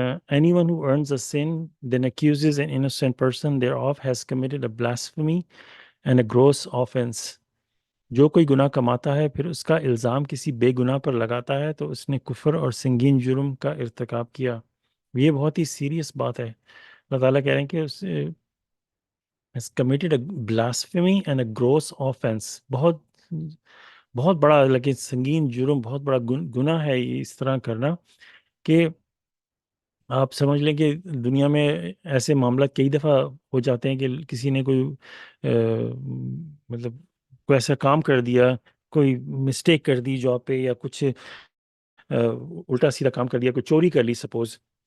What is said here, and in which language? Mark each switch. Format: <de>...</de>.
<en>Anyone who earns a sin then accuses an innocent person thereof has committed a blasphemy and a gross offense.</en> <ur>جو کوئی گناہ کماتا ہے پھر اس کا الزام کسی بے گناہ پر لگاتا ہے تو اس نے کفر اور سنگین جرم کا ارتکاب کیا. یہ بہت ہی سیریس بات ہے. اللہ تعالیٰ کہہ رہے ہیں کہ اس</ur> <en>has committed a blasphemy and a gross offense.</en> <ur>بہت بہت بڑا، لیکن سنگین جرم، بہت بڑا گناہ ہے یہ اس طرح کرنا. کہ آپ سمجھ لیں کہ دنیا میں ایسے معاملات کئی دفعہ ہو جاتے ہیں کہ کسی نے کوئی مطلب کوئی ایسا کام کر دیا، کوئی مسٹیک کر دی جاب پہ، یا کچھ الٹا سیدھا کام کر دیا، کوئی چوری کر لی سپوز.</ur>